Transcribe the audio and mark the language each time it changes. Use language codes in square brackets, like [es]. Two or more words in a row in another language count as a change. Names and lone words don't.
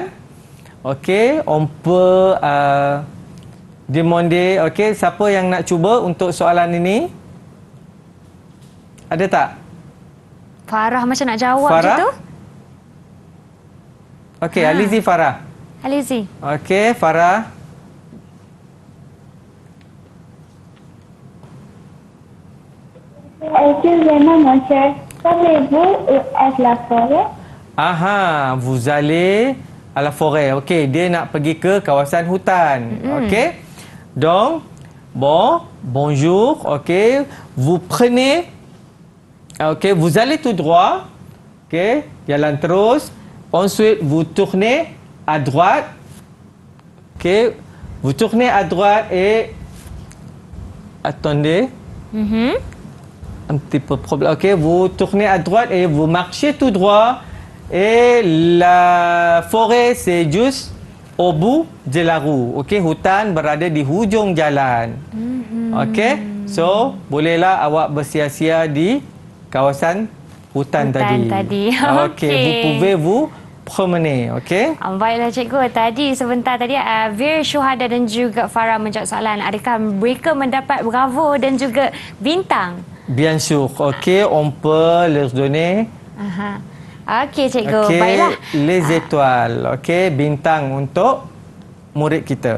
[ms] Okey, [fr] on peut demander. [ms] Okey, siapa yang nak cuba untuk soalan ini? Ada tak? Farah macam nak jawab Farah? je tu. Okey, Alizi Farah. Alizi. Okey, Farah. [fr] Excusez-moi, monsieur. Savez-vous où est la forêt? Aha, vous allez à la forêt. [ms] Okey, dia nak pergi ke kawasan hutan. Okey. [fr] Donc, bonjour. Okey, vous prenez. Okey, vous allez tout droit. [ms] Okey, jalan terus. [fr] Ensuite, vous tournez à droite. Okey, vous tournez à droite et attendez. Un petit peu problème. Ok, vous tournez à droite et vous marchez tout droit. Et la forêt, c'est juste au bout de la rue. [ms] Ok, hutan berada di hujung jalan. Ok, so bolehlah awak bersia-sia di kawasan hutan tadi. [fr] Ok, vous pouvez vous promener. Ok. [ms] Baiklah cikgu, tadi sebentar tadi Vir, Syuhada dan juga Farah menjawab soalan. Adakah mereka mendapat bravo dan juga bintang? [fr] Bien sûr. Ok, on peut leur donner. [ms] Okey cikgu, Ok, baiklah. [fr] les étoiles. [ms] Ok, bintang untuk murid kita.